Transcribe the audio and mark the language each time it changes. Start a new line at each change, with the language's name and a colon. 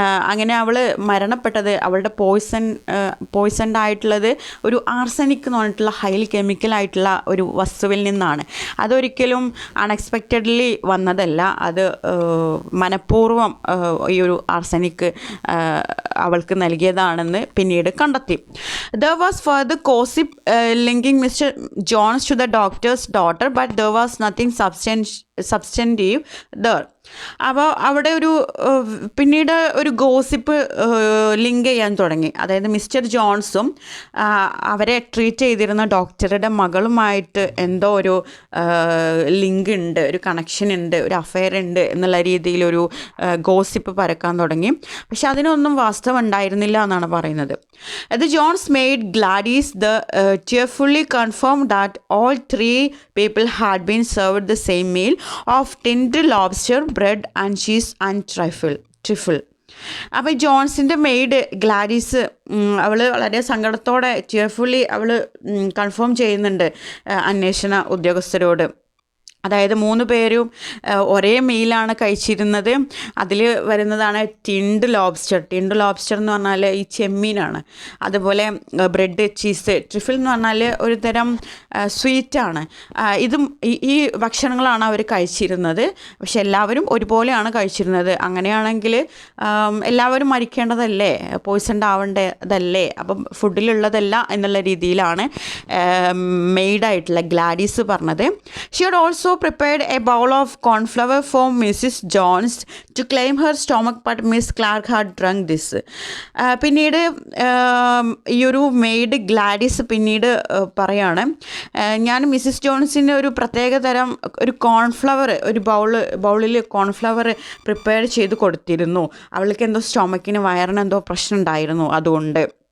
Malayalam: അങ്ങനെ അവൾ മരണപ്പെട്ടത് അവളുടെ പോയ്സൺഡ് ആയിട്ടുള്ളത് ഒരു ആർസനിക് എന്ന് പറഞ്ഞിട്ടുള്ള ഹൈലി കെമിക്കലായിട്ടുള്ള ഒരു വസ്തുവിൽ നിന്നാണ്. അതൊരിക്കലും അൺഎക്സ്പെക്റ്റഡ്ലി വന്നതല്ല, അത് മനഃപൂർവ്വം ഈ ഒരു ആർസനിക് അവൾക്ക് നൽകിയതാണെന്ന് പിന്നീട് കണ്ടെത്തി.
English: There was further gossip linking Mr. Jones to the doctor's daughter, but there was nothing substantive there.
Malayalam: അപ്പോൾ അവിടെ പിന്നീട് ഒരു ഗോസിപ്പ് ലിങ്ക് ചെയ്യാൻ തുടങ്ങി. അതായത് മിസ്റ്റർ ജോൺസും അവരെ ട്രീറ്റ് ചെയ്തിരുന്ന ഡോക്ടറുടെ മകളുമായിട്ട് എന്തോ ഒരു ലിങ്ക് ഉണ്ട്, ഒരു കണക്ഷൻ ഉണ്ട്, ഒരു അഫെയർ ഉണ്ട് എന്നുള്ള രീതിയിലൊരു ഗോസിപ്പ് പരക്കാൻ തുടങ്ങി. പക്ഷെ അതിനൊന്നും വാസ്തവം ഉണ്ടായിരുന്നില്ല എന്നാണ് പറയുന്നത്.
English: The Jones maid Gladys cheerfully confirmed that all three people had been served the same meal of tinned lobster, bread and cheese and trifle.
Malayalam: അപ്പോൾ ജോൺസിൻ്റെ മെയ്ഡ് ഗ്ലാഡീസ് അവൾ വളരെ സങ്കടത്തോടെ ചിയർഫുള്ളി അവൾ കൺഫേം ചെയ്യുന്നുണ്ട് അന്വേഷണ ഉദ്യോഗസ്ഥരോട്. അതായത് 3 പേരും ഒരേ മീലാണ് കഴിച്ചിരുന്നത്. അതിൽ വരുന്നതാണ് ടിൻഡ് ലോബ്സ്റ്റർ എന്ന് പറഞ്ഞാൽ ഈ ചെമ്മീനാണ്. അതുപോലെ ബ്രെഡ്, ചീസ്, ട്രിഫിൾ എന്ന് പറഞ്ഞാൽ ഒരു തരം സ്വീറ്റാണ്. ഇതും ഈ ഭക്ഷണങ്ങളാണ് അവർ കഴിച്ചിരുന്നത്. പക്ഷെ എല്ലാവരും ഒരുപോലെയാണ് കഴിച്ചിരുന്നത്. അങ്ങനെയാണെങ്കിൽ എല്ലാവരും മരിക്കേണ്ടതല്ലേ, പോയ്സൺഡ് ആവേണ്ടതല്ലേ, അപ്പം ഫുഡിലുള്ളതല്ല എന്നുള്ള രീതിയിലാണ് മെയ്ഡായിട്ടുള്ള ഗ്ലാഡീസ് പറഞ്ഞത്.
English: She had also prepared a bowl of cornflour for Mrs. Jones to claim her stomach, but Miss Clark had drunk this.
Malayalam: പിന്നീട് ഈ ഒരു മെയ്ഡ് ഗ്ലാഡിസ് പിന്നീട് പറയാണ്, ഞാൻ മിസ്സിസ് ജോൺസിന് ഒരു പ്രത്യേക തരം ഒരു കോൺഫ്ലവർ, ഒരു ബൗളിൽ കോൺഫ്ലവർ പ്രിപ്പയർ ചെയ്ത് കൊടുത്തിരുന്നു. അവൾക്ക് എന്തോ സ്റ്റൊമക്കിന് വയറിനെന്തോ പ്രശ്നം ഉണ്ടായിരുന്നു, അതുകൊണ്ട്.